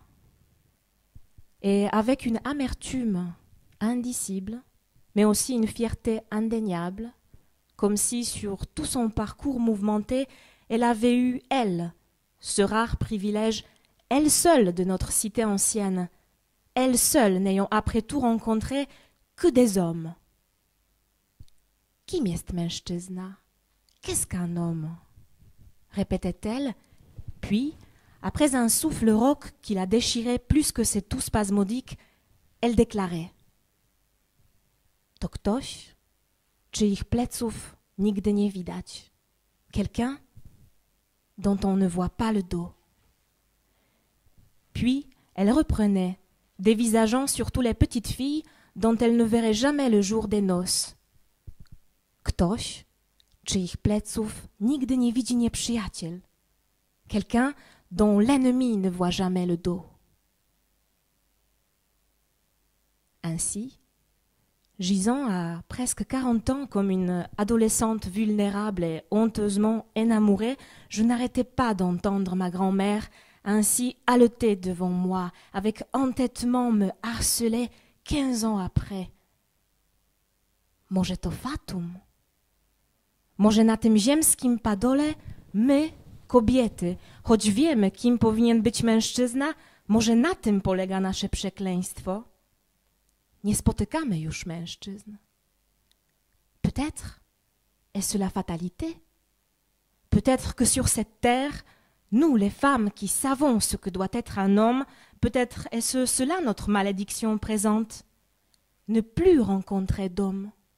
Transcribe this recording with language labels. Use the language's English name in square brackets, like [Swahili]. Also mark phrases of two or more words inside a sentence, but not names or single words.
[French] Et avec une amertume indicible, mais aussi une fierté indéniable, comme si sur tout son parcours mouvementé, elle avait eu, elle, ce rare privilège, elle seule de notre cité ancienne, elle seule n'ayant après tout rencontré que des hommes. [Polish] Kim jest mężczyzna? [French] Qu'est-ce qu'un homme? Répétait-elle, puis, après un souffle rauque qui la déchirait plus que ses toux spasmodiques, elle déclarait: [Polish] To ktoś, czyich pleców nigdy nie widać. [French] Quelqu'un dont on ne voit pas le dos. Puis, elle reprenait, dévisageant surtout les petites filles dont elle ne verrait jamais le jour des noces. [Polish] Ktoś, czyich pleców nigdy nie widzi nieprzyjaciel. [French] Quelqu'un dont l'ennemi ne voit jamais le dos. Ainsi, gisant à presque 40 ans comme une adolescente vulnérable et honteusement énamourée, je n'arrêtais pas d'entendre ma grand-mère ainsi haleter devant moi, avec entêtement me harceler 15 ans après. [Polish] Może to fatum? Może na tym ziemskim padole my, kobiety, choć wiemy, kim powinien być mężczyzna, może na tym polega nasze przekleństwo? Nie spotykamy już mężczyzn. [French] Peut-être est-ce la fatalité? Peut-être que sur cette terre, nous, les femmes qui savons ce que doit être un homme, peut-être est-ce cela notre malédiction présente? Ne plus rencontrer d'hommes.